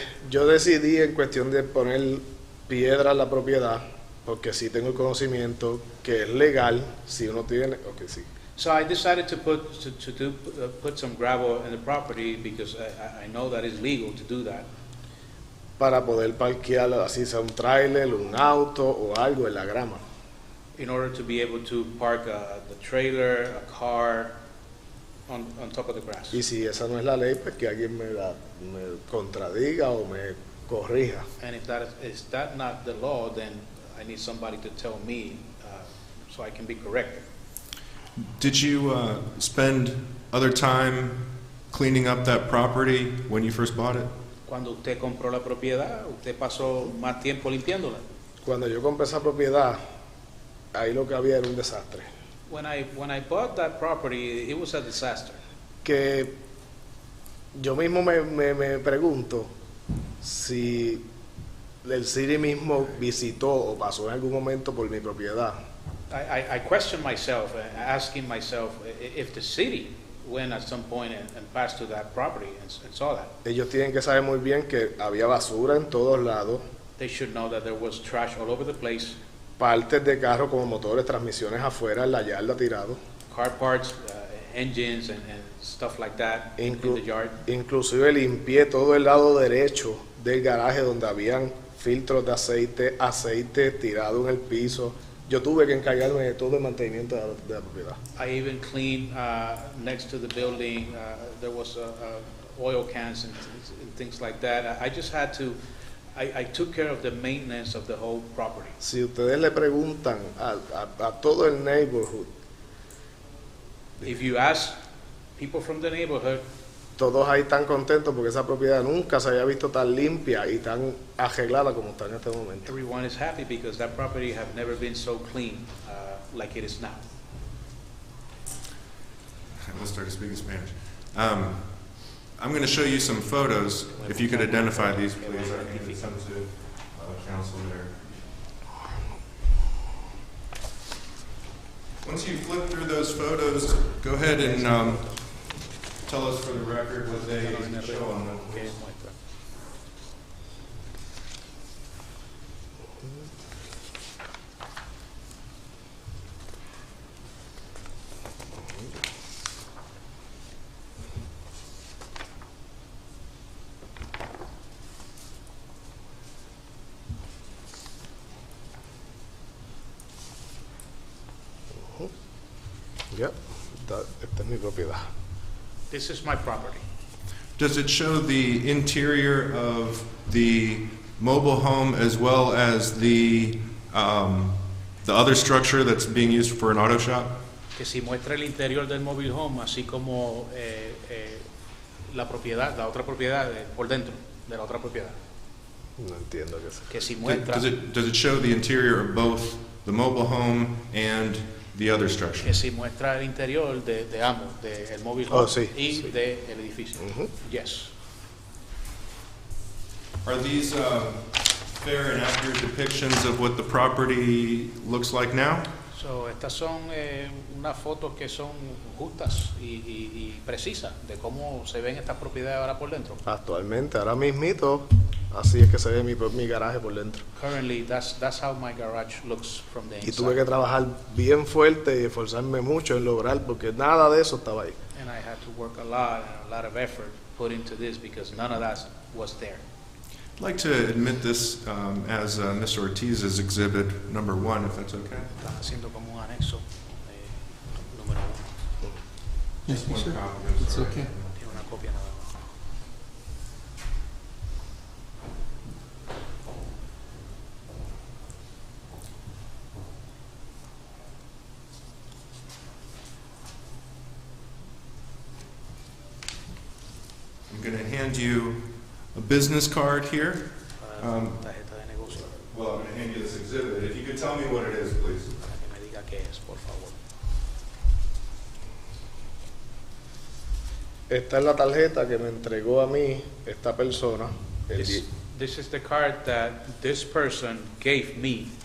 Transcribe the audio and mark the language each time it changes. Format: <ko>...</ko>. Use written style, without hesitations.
<es>Yo decidí en cuestión de poner piedra en la propiedad porque sí tengo el conocimiento que es legal si uno tiene. Okay, sí.</es> <en>So I decided to put some gravel in the property because I know that it's legal to do that.</en> <es>Para poder parquear así sea un trailer, un auto o algo en la grama.</es> <en>In order to be able to park the trailer, a car on top of the grass.</en> <es>Y si esa no es la ley, pues que alguien me contradiga o me corrija.</es> <en>And if that is not the law, then I need somebody to tell me so I can be corrected. Did you spend other time cleaning up that property when you first bought it?</en> <es>Cuando usted compró la propiedad, usted pasó más tiempo limpiándola. Cuando yo compré esa propiedad, ahí lo que había era un desastre.</es> <en>When I bought that property, it was a disaster.</en> <es>Que yo mismo me pregunto si el city mismo visitó o pasó en algún momento por mi propiedad.</es> <en>I question myself, asking myself if the city went at some point and passed to that property and saw that.</en> <es>Ellos tienen que saber muy bien que había basura en todos lados.</es> <en>They should know that there was trash all over the place.</en> <es>Partes de carro como motores, transmisiones afuera en la yarda tirado.</es> <en>Car parts, engines and stuff like that in the yard.</en> <es>Inclusive limpié todo el lado derecho del garaje donde habían filtros de aceite tirado en el piso. Yo tuve que encargarme de todo el mantenimiento de la propiedad.</es> <en>I even cleaned next to the building. There was oil cans and things like that. I just had to I took care of the maintenance of the whole property.</en> <es>Si ustedes le preguntan a todo el neighborhood,</es> <en>If you ask people from the neighborhood,</en> <es>todos ahí están contentos porque esa propiedad nunca se había visto tan limpia y tan arreglada como está en este momento.</es> <en>everyone is happy because that property have never been so clean like it is now. We'll start speaking Spanish. I'm going to show you some photos. If you could identify these, please. I can send to council there. Once you flip through those photos, go ahead and tell us for the record what they show on them.</en> <es>Yep, esta es mi propiedad.</es> <en>This is my property. Does it show the interior of the mobile home as well as the other structure that's being used for an auto shop?</en> <es>Que si muestra el interior del mobile home, así como la propiedad, la otra propiedad por dentro de la otra propiedad. No entiendo qué es. Que si muestra,</es> <en>Does it show the interior of both the mobile home and the other structure?</en> <es>que si muestra el interior de ambos, del mobile home Sí, y sí. del edificio. Ujú.</es> <en>Yes. Are these fair and accurate depictions of what the property looks like now?</en> <es>So, estas son unas fotos que son justas y precisas de cómo se ven estas propiedades ahora por dentro. Actualmente, ahora mismito, así es que se ve mi garaje por dentro.</es> <en>Currently, that's how my garage looks from the</en> <es>Y tuve que</es> <en>inside.</en> <es>trabajar bien fuerte y esforzarme mucho en lograr, porque nada de eso estaba ahí.</es> <en>And I had to work a lot and a lot of effort put into this because none of that was there. I'd like to admit this as Mr. Ortiz's exhibit number 1, if that's okay.</en> <es>Están haciendo como un anexo número 1.</es> <en>Yes, One sir. copy, I'm It's sorry. okay.</en> <es>Tiene una copia nada más.</es> <en>I'm going to hand you a business card here.</en> <es>Tarjeta de negocio.</es> <en>Well, I'm going to hand you this exhibit. If you could tell me what it is, please.</en> <es>Para que me diga qué es, por favor. Esta es la tarjeta que me entregó a mí esta persona</es> <en>This is the card that this person gave me</en>